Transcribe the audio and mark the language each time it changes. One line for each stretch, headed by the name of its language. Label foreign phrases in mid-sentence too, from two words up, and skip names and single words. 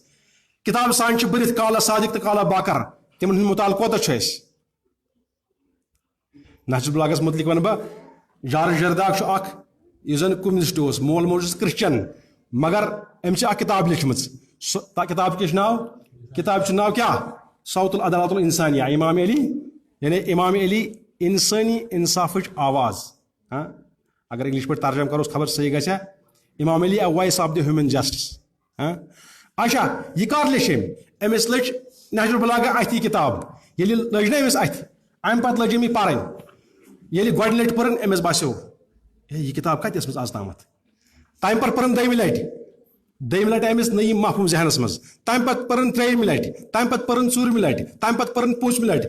Kashmiri: کتاب سان چھِ بٔرِتھ کالا صادق تہٕ کالا باقر, تِمن ہُنٛد مطالعہٕ کوتاہ چھُ اَسہِ. نہج البلاغس متعلق ون بہٕ جارج جرداق چھُ اکھ یُس زن کمنسٹ اوس, مول موج اوس کرسچن, مگر أمۍ چھِ اکھ کتاب لیٖچھمٕژ. سۄ کتاب کیٛاہ چھُ ناو؟ کتاب چھُ ناو کیٛاہ؟ صوت العدالت الانسانیہ, امام علی یعنی امام علی انسٲنی انصافٕچ آواز. اگر انگلش پٲٹھۍ ترجمہ کروس خبر صحیح گژھِ.
English: Imam Ali a voice of the human justice.
Kashmiri: اچھا یہ کر لیٚچھ أمۍ؟ أمِس لٔج نہج البلاغہ اتھ یہِ کتاب. ییٚلہِ لٔج نا أمِس اتھ, امہِ پتہٕ لٔج أمۍ یہِ پرٕنۍ. ییٚلہِ گۄڈٕ لٹہِ پٔرٕن أمِس باسیو یہِ کتاب کتہِ ٲسمٕژ آز تامتھ. تمہِ پتہٕ پٔرٕن دوٚیمہِ لٹہِ أمِس نٔیِم محفوٗظ ذہنس منٛز. تمہِ پتہٕ پٔرٕن ترٛیٚیِمہِ لٹہِ, تمہِ پتہٕ پٔرٕن ژوٗرمہِ لٹہِ, تمہِ پتہٕ پٔرٕن پوٗنٛژمہِ لٹہِ.